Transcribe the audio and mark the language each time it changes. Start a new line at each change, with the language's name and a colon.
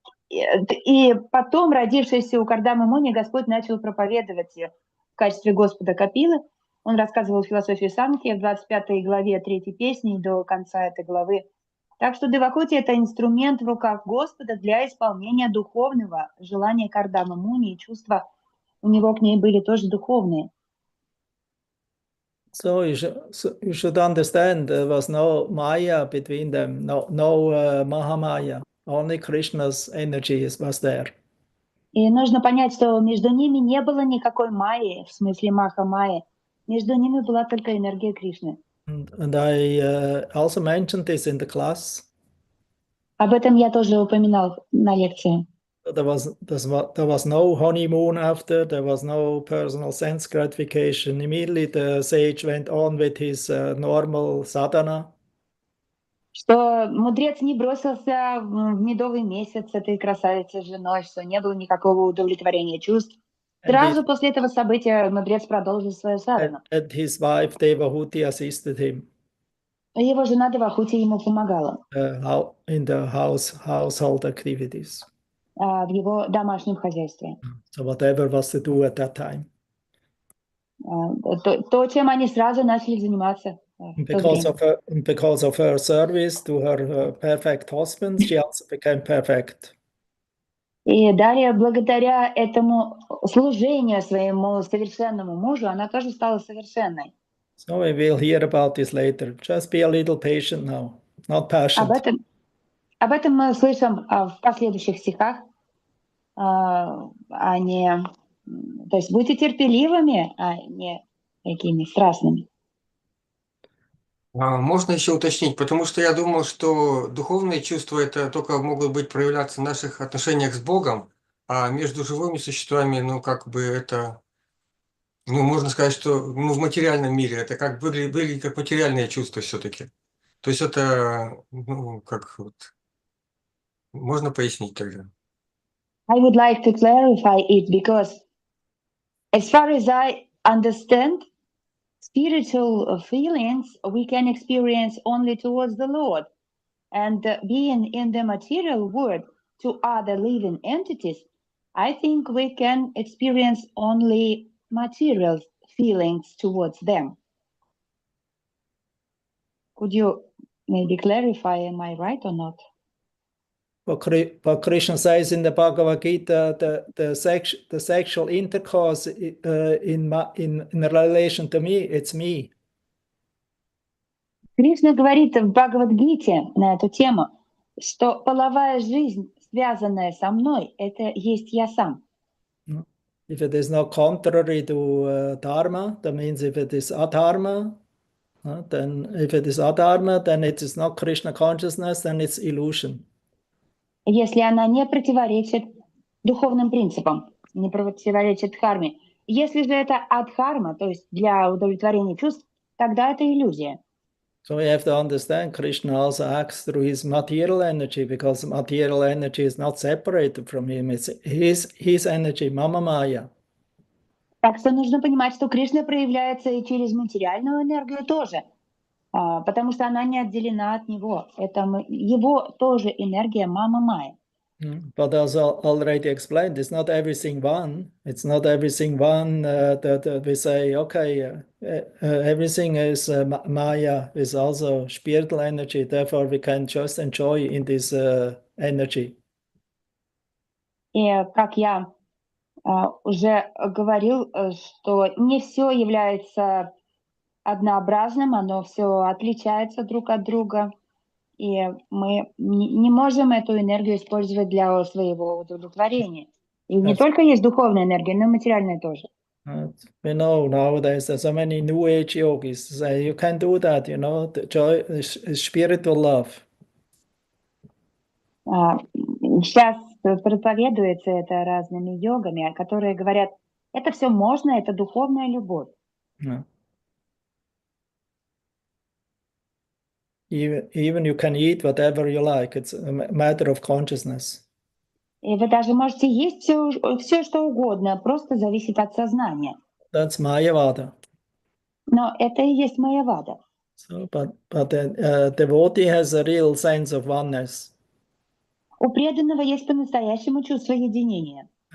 Russian: И потом, родившийся у Кардамы Муни, Господь начал проповедовать в качестве Господа Капилы. Он рассказывал философию Санхи в 25 главе 3 песни до конца этой главы. Так что Девахути — это инструмент в руках Господа для исполнения духовного желания Кардамы Муни, и чувства у него к ней были тоже духовные.
English: So you should understand there was no Maya between them, no Mahamaya. Only Krishna's energy was there.
Russian: И нужно понять, что между ними не было никакой майи, в смысле Маха-майи. Между ними была только энергия Кришны.
English: And I also mentioned this in the class.
Russian: Об этом я тоже упоминал на лекции.
English: There was no honeymoon after, there was no personal sense gratification. Immediately the sage went on with his normal sadhana.
Russian: Что мудрец не бросился в медовый месяц с этой красавицей женой, что не было никакого удовлетворения чувств. Сразу после этого события мудрец продолжил свою садхану.
English: And his wife Devahuti assisted him.
Russian: Его жена Девахути ему помогала.
English: In the household activities.
Russian: В его домашнем хозяйстве.
English: So whatever was to do at that time.
Russian: То, чем они сразу начали заниматься. в то время.
English: Because of her service to her perfect husband, she also became perfect.
Russian: И далее, благодаря этому служению своему совершенному мужу, она тоже стала совершенной.
English: So we will hear about this later. Just be a little patient now, not patient.
Russian: Об этом мы слышим в последующих стихах, то есть будьте терпеливыми, а не такими страстными. Можно еще уточнить, потому что я думал, что духовные чувства это только могут быть проявляться в наших отношениях с Богом, а между живыми существами, ну как бы это, ну можно сказать, что ну, в материальном мире это как выглядит как материальные чувства все-таки. То есть это, ну как вот, можно пояснить тогда?
English: I would like to clarify it because as far as I understand, spiritual feelings we can experience only towards the Lord. And being in the material world to other living entities, I think we can experience only material feelings towards them. Could you maybe clarify, am I right or not? But Krishna says in the Bhagavad Gita, the sexual intercourse in relation to me, it's me.
Russian: Кришна говорит в Бхагавад-гите на эту тему, что половая жизнь, связанная со мной, это есть я сам.
English: If it is not contrary to dharma, that means if it is adharma, then if it is adharma, then it is not Krishna consciousness, then it's illusion.
Russian: Если она не противоречит духовным принципам, не противоречит дхарме. Если же это адхарма, то есть для удовлетворения чувств, тогда это иллюзия.
English: So we have to understand Krishna also acts through his material energy, because material energy is not separated from him. It's his energy, Mama Maya.
Russian: Так что нужно понимать, что Кришна проявляется и через материальную энергию тоже, потому что она не отделена от него. Это его тоже энергия Мама Майя.
English: But as already explained, it's not everything one. It's not everything one that we say, okay, everything is Maya, is also spiritual energy. Therefore, we can just enjoy in this energy.
Russian: И как я уже говорил, что не все является однообразным, оно все отличается друг от друга. И мы не можем эту энергию использовать для своего удовлетворения. И не только есть духовная энергия, но и материальная тоже.
English: We know nowadays there's so many New Age yogis say you can do that, you know, the joy is spiritual love.
Russian: Сейчас проповедуется это разными йогами, которые говорят, это все можно, это духовная любовь.
English: Even you can eat whatever you like. It's a matter of consciousness.
Russian: И вы даже можете есть все, что угодно, просто зависит от сознания.
English: That's Mayavada.
Russian: Но это и есть Майявада.
English: So, but the devotee has a real sense of oneness.
Russian: У преданного есть по-настоящему чувство единения.